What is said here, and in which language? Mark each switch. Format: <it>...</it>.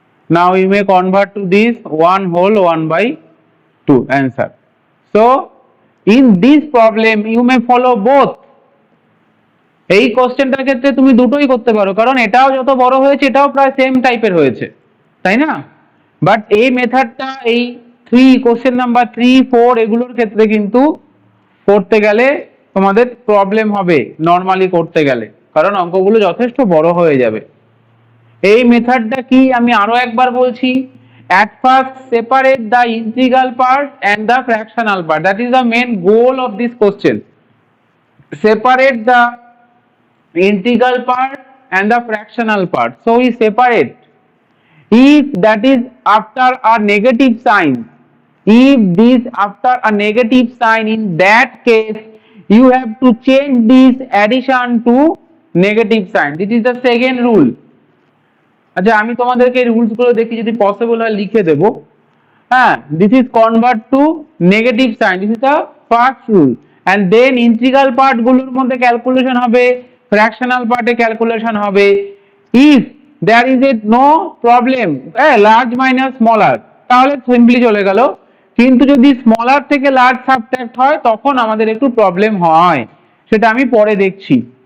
<en>Now you may convert to this 1 whole 1/2 answer. So in this problem you may follow both.</en> <bn>এই কোশ্চেনটার ক্ষেত্রে তুমি দুটোই করতে পারো, কারণ এটাও যত বড় হয়েছে এটাও প্রায় সেম টাইপের হয়েছে, তাই না? বাট এই মেথডটা এই 3 কোশ্চেন নাম্বার 3 4 এগুলোর ক্ষেত্রে কিন্তু করতে গেলে তোমাদের প্রবলেম হবে নরমালি করতে গেলে, কারণ অঙ্কগুলো যথেষ্ট বড় হয়ে যাবে। এই মেথডটা কি আমি আরো একবার বলছি,</bn> <en>at first separate the integral part and the fractional part. That is the main goal of this question. Separate the integral part and the fractional part. So we separate. If that is after a negative sign, if this after a negative sign, in that case you have to change this addition to negative sign. This is the second rule.</en> <bn>আচ্ছা আমি তোমাদেরকে rules গুলো দেখি, যদি possible হয় লিখে দেব।</bn> <en>হ্যাঁ, this is convert to negative sign. This is the first rule. and then</en> <bn>integral part গুলোর মধ্যে ক্যালকুলেশন হবে, ফ্র্যাকশনাল পার্টে ক্যালকুলেশন হবে।</bn> <en>if there is a no problem large minus smaller</en> <bn>তাহলে সিম্পলি চলে গেল, কিন্তু যদি স্মলার থেকে লার্জ সাবট্রাক্ট হয় তখন আমাদের একটু প্রবলেম হয়, সেটা আমি পরে দেখছি।</bn>